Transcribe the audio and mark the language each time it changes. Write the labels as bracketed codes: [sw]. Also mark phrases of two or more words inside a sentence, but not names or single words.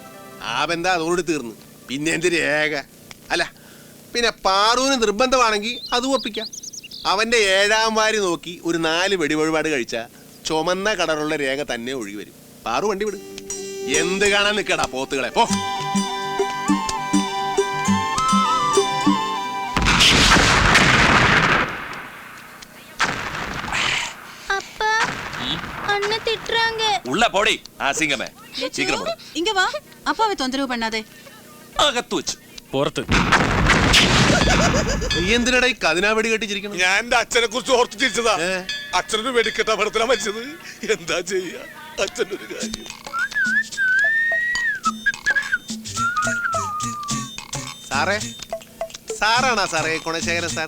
[ml] ആ ബന്ധം അതോട് തീർന്നു. പിന്നെ എന്ത് രേഖ? അല്ല പിന്നെ പാറുവിന് നിർബന്ധമാണെങ്കിൽ അത് ഒപ്പിക്കാം. അവന്റെ 7ാം വാരി നോക്കി ഒരു 4 വെടിവഴിപാട് കഴിച്ചാ ചുമന്ന കളറുള്ള രേഖ തന്നെ ഒഴുകി വരും. പാറു വണ്ടി വിടും. എന്ത് കാണാൻ നിൽക്കടാ പോത്തുകളെ, പോ. [ta] உள்ள போடி அசிங்கமே. சீக்கிரம் போடு. இங்க வா. அப்பாவை தொந்தரவு பண்ணாதே. [ml] അകത്ത് വെച്ച് പുറത്ത്. നീ എന്തിനാ ഈ കതിനാ വെടി കെട്ടിച്ചിരിക്കണം? ഞാൻ എന്റെ അച്ഛനെ കുറിച്ച് ഓർത്ത് ചിരിച്ചതാ. അച്ഛനൊരു വെടിക്കെട്ട അപകടത്തിലാ മരിച്ചത്. എന്താ ചെയ്യാ, അച്ഛൻ്റെ ഒരു കാര്യം. സാറേ, സാറാണാ സാറേ ഗുണശേഖരൻ സാറ്?